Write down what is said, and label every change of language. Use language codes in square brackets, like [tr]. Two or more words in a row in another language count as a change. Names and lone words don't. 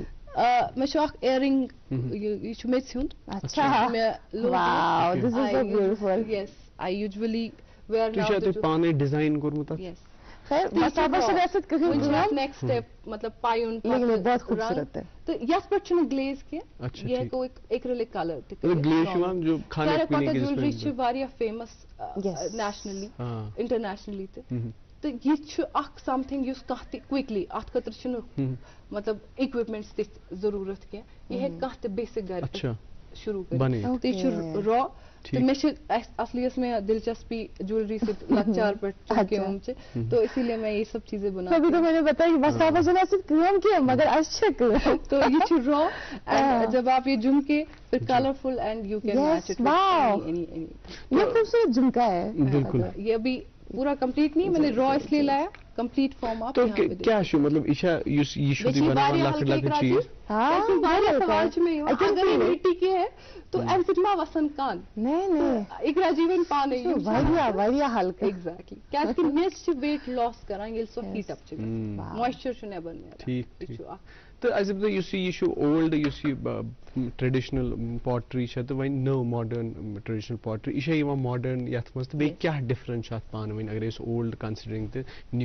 [ks] مےٚ چھُ اکھ اِیرِنگ یہِ چھُ میٚژِ ہُنٛد [en] yes I usually next step [ks] مطلب پایُن تہٕ یتھ پٮ۪ٹھ چھُنہٕ گلیز کینٛہہ یہِ ہٮ۪کو [en] acrylic color [ks] تہِ [en] terracotta jewelry [ks] چھِ واریاہ فیمس [en] nationally internationally [ks] تہِ تہٕ یہِ چھُ اکھ [en] some thing [ks] یُس کانٛہہ تہِ کوِکلی اتھ خٲطرٕ چھُنہٕ مطلب اِکوپمنٹس تِتھۍ ضروٗرت کینٛہہ یہِ ہٮ۪کہِ کانٛہہ تہِ بیسِک گرِ شروٗع کٔرِتھ تہٕ یہِ چھُ را تہٕ مےٚ چھِ اصلی ٲس مےٚ دلچسپی جیولری سۭتۍ لۄکچار پٮ۪ٹھ چونکہِ چھِ [ur] تو اسی لیے میں یہ سب چیزیں بناتی تو یہ [ks] چھُ را [ur] اینڈ جب آپ یہ جھمکے پھر کلرفل [en] and you can match it. [ur] یہ ابھی پورا کمپلیٹ نہیں میں نے را اس لیے لایا [en] complete form [ur] آپ [ks] کیا چھُ مطلب یہ سوال چھُ مےٚ یِوان [ur] اگر یہ مٹی کے ہے تو [ks] امہِ سۭتۍ ما وسن کن اقرا جی وۄنۍ پانے ایگزیکٹلی کیازِ کہِ میٚژ چھِ [en] weight loss [ks] کران ییٚلہِ سۄ [en] heat up [ks] چھِ گژھان مویسچر چھُ نٮ۪بر نیران یہِ چھُ اکھ. تو اَسہِ دَپتہٕ یُس یہِ چھُ اولڈ یُس یہِ [en] traditional pottery [ks] چھےٚ تہٕ وۄنۍ نٔو [en] modern traditional pottery [ks] یہِ چھےٚ یِوان ماڈٲرن یتھ منٛز تہٕ بیٚیہِ کیٛاہ ڈِفرنس چھُ اتھ پانہٕ ؤنۍ اگر أسۍ [en] old considering [ks] تہٕ نِو؟